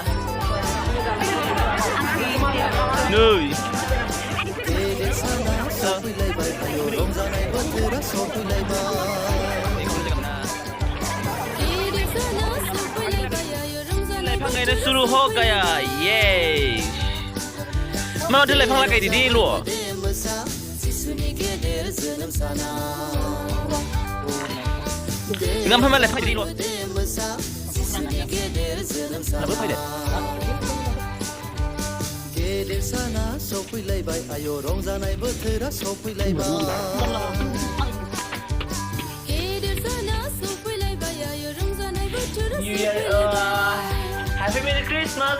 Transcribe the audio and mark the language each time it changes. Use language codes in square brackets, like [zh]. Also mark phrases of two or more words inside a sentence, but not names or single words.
[brx] नै लाइफां गायनो [hi] सुरु हो गया ये [brx] माथो लाइफां लागायदो देल' ओमफ्राय मा लाइफां गायदो देल' लाबो फैदो गेदेर साना सफैलायबाय आयो रंजानाय बोथोरा सफैलायबाय [en] New Year, Happy Merry Christmas!